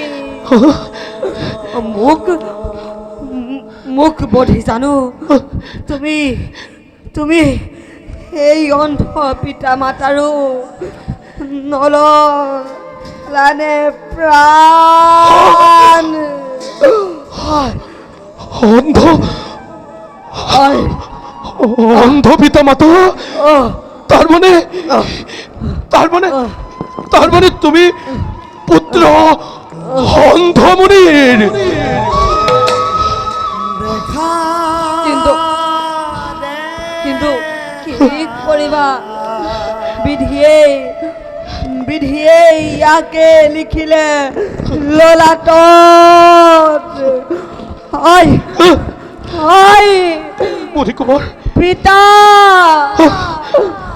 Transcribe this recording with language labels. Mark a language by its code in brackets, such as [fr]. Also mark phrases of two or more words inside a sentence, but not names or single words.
[as] মোক বধি জানো, তুমি এই অন্ধ পিতা মাতাৰো নললানে প্ৰাণ। অন্ধ পিতা মাতা? তার মানে তুমি পুত্র অন্ধমুনির? কিন্তু কি কৰিবা, বিধিয়ে ইয়াকে লিখিলে ললাটত। মণিকুমাৰ পিতা,